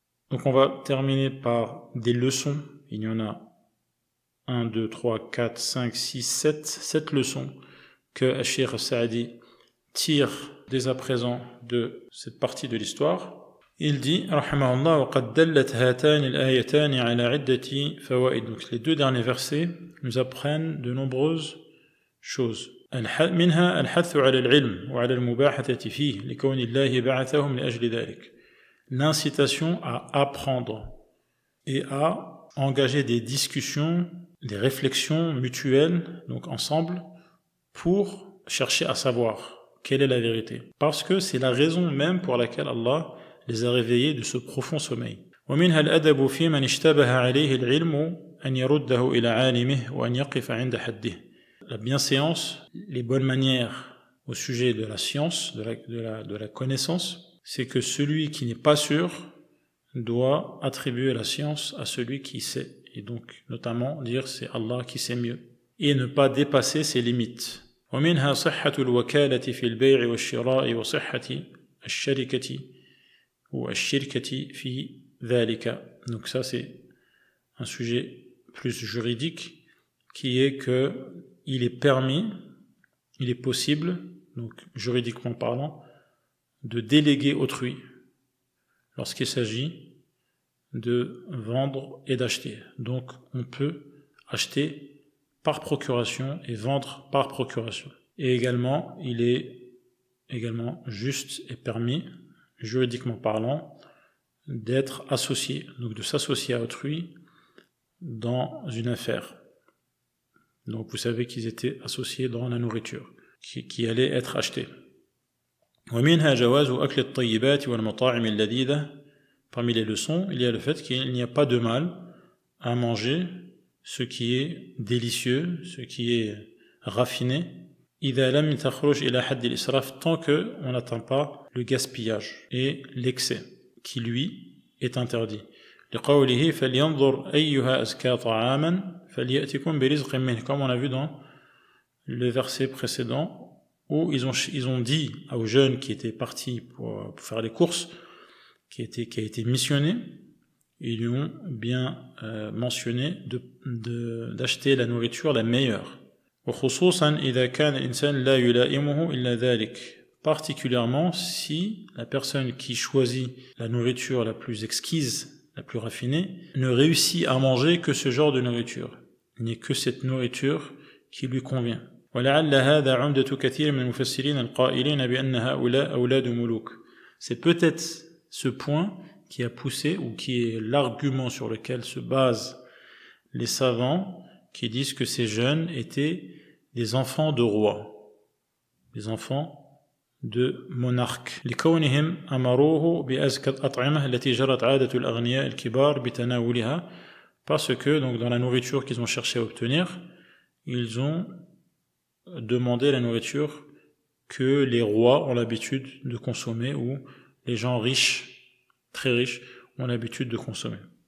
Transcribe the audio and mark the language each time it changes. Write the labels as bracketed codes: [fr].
[fr] Donc on va terminer par des leçons. Il y en a 1, 2, 3, 4, 5, 6, 7 leçons que Cheikh Saadi tire dès à présent de cette partie de l'histoire. Il dit, [ar] rahimahullah, وَقَدْ دَلَّتْ هَاتَانِ الْآيَتَانِ عَلَى عِدَّةِ فَوَائِدٍ. [fr] Donc les deux derniers versets nous apprennent de nombreuses choses. [ar] منها الحث على العلم وعلى المباحثة فيه لكون الله بعثهم لأجل ذلك. [fr] L'incitation à apprendre et à engager des discussions, des réflexions mutuelles, donc ensemble, pour chercher à savoir quelle est la vérité. Parce que c'est la raison même pour laquelle Allah les a réveillés de ce profond sommeil. [ar] ومنها الأدب في من اشتبه عليه العلم أن يرده إلى عالمه وأن يقف عند حده. [fr] La bienséance, les bonnes manières au sujet de la science, de la connaissance, c'est que celui qui n'est pas sûr doit attribuer la science à celui qui sait. Et donc, notamment, dire c'est Allah qui sait mieux. Et ne pas dépasser ses limites. [ar] ومنها صحة الوكالة في البيع والشراء وصحة الشركة والشركة في ذلك. [fr] Donc ça, c'est un sujet plus juridique qui est que il est permis, il est possible, donc juridiquement parlant, de déléguer autrui lorsqu'il s'agit de vendre et d'acheter. Donc on peut acheter par procuration et vendre par procuration. Et également, il est également juste et permis, juridiquement parlant, d'être associé, donc de s'associer à autrui dans une affaire. Donc vous savez qu'ils étaient associés dans la nourriture qui allait être achetée. [ar] ومنها جواز أكل الطيبات والمطاعم اللذيذة. [fr] Parmi les leçons, il y a le fait qu'il n'y a pas de mal à manger ce qui est délicieux, ce qui est raffiné, [ar] إذا لم تخرج إلى حد الإسراف, [fr] tant qu'on n'atteint pas le gaspillage et l'excès qui lui est interdit. [ar] لقوله فلينظر أيها أزكى طعاما فليأتكم برزق منه, [fr] comme on a vu dans le verset précédent où ils ont dit aux jeunes qui étaient partis pour faire les courses, qui a été missionné, ils lui ont bien mentionné d'acheter la nourriture la meilleure. [ar] وخصوصا إذا كان الإنسان لا يلائمه إلا ذلك, [fr] particulièrement si la personne qui choisit la nourriture la plus exquise, la plus raffinée, ne réussit à manger que ce genre de nourriture. Il n'y a que cette nourriture qui lui convient. [ar] ولعل هذا عمدة كثير من المفسرين القائلين بأن هؤلاء أولاد ملوك. [fr] C'est peut-être ce point qui a poussé, ou qui est l'argument sur lequel se basent les savants qui disent que ces jeunes étaient des enfants de rois, des enfants de monarques. [ar] لكونهم أمروه بأزكى الأطعمة التي جرت عادة الأغنياء الكبار بتناولها, [fr] parce que donc dans la nourriture qu'ils ont cherché à obtenir, ils ont demandé la nourriture que les rois ont l'habitude de consommer, ou les gens riches, très riches, ont l'habitude de consommer.